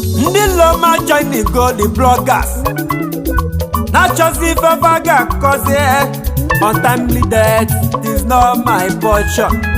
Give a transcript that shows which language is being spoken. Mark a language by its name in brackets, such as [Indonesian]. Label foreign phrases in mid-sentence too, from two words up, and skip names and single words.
[Igbo] Ndị lo ma [English] join the go, the bloggers. [Igbo] Na-achọzi ife fa ga-akọzi, [English] untimely death is not my portion.